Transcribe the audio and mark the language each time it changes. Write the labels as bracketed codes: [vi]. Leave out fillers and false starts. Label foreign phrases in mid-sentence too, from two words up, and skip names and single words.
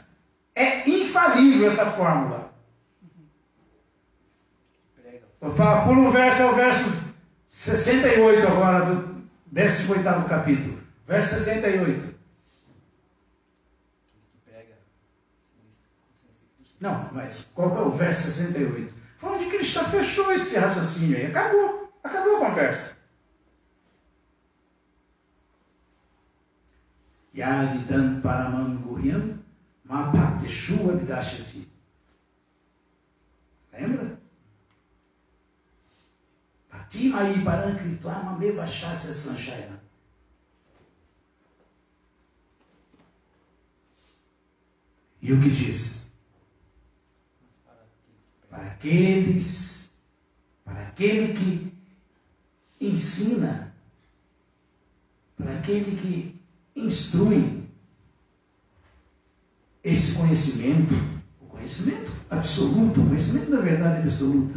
[pt] É infalível essa fórmula. Pula um verso, é o verso 68 agora, do 18º capítulo. Verso 68. Não, mas qual é o verso 68? Foi onde Krishna fechou esse raciocínio aí. Acabou a conversa. [sa] यदिदं परमं गुह्यं मद् भक्तेषु अभिधास्यति. [pt] Lembra? [sa] भक्तिं मयि परां कृत्वा मामेव एष्यति असंशयः. [pt] E o que diz? Para aquele que ensina, para aquele que instrui, esse conhecimento, o conhecimento absoluto, o conhecimento da verdade absoluta.